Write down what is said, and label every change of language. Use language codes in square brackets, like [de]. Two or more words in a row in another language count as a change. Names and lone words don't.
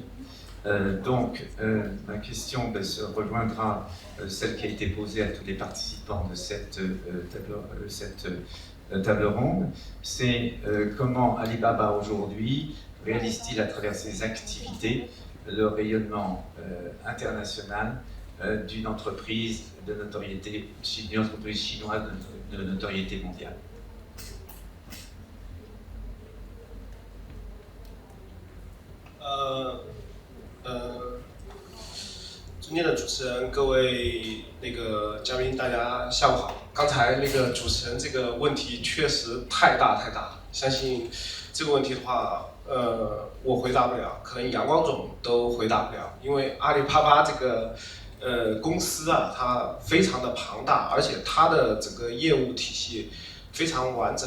[fr] Donc, ma question se rejoindra celle qui a été posée à tous les participants de cette table ronde. C'est comment Alibaba aujourd'hui réalise-t-il à travers ses activités le rayonnement international d'une entreprise de notoriété, d'une entreprise chinoise de notoriété mondiale. [zh] 尊敬的主持人，各位嘉宾，大家下午好。刚才主持人这个问题确实太大了，相信这个问题的话，我回答不了，可能阳光总都回答不了，因为阿里巴巴这个公司啊，它非常的庞大，而且它的整个业务体系非常完整。